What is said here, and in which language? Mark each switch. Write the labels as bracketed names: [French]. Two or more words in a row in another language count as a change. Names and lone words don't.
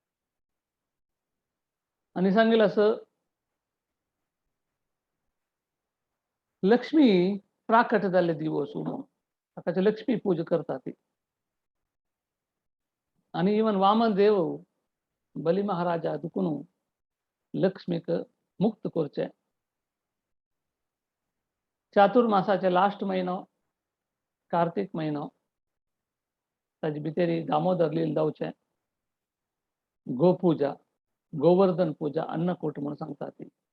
[Konkani] आणि सांगेल असं लक्ष्मी प्राकट झाले दिवस ताकाचे लक्ष्मी पूजा करतात ती. आणि इवन वामन देव बली महाराजा दुकुनु लक्ष्मीक मुक्त करचे. चातुर्मासाचे लास्ट महिनो कार्तिक महिनो ताजे भितरी दामोदर लील जावचे. गोपूजा, गोवर्धन पूजा, अन्नकूट म्हणून सांगतात ती.